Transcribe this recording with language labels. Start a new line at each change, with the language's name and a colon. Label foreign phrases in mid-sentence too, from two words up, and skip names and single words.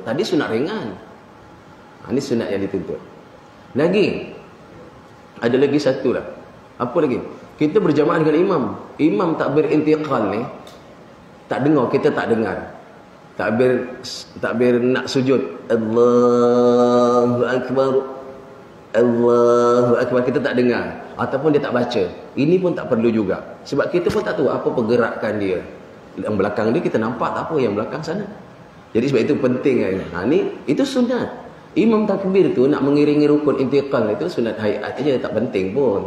Malay: Tadi sunat ringan. Ini sunat yang dituntut. Lagi ada lagi satu lah. Apa lagi? Kita berjamaah dengan imam. Imam takbir intiqal ni tak dengar, kita tak dengar. Takbir nak sujud.
Arabic: Allahu akbar. Allahu akbar,
Malay: kita tak dengar ataupun dia tak baca. Ini pun tak perlu juga. Sebab kita pun tak tahu apa pergerakan dia. Yang belakang dia kita nampak tak apa yang belakang sana. Jadi sebab itu penting kan. Itu sunat. Imam takbir tu nak mengiringi rukun intiqal itu sunat hayat aja, tak penting pun.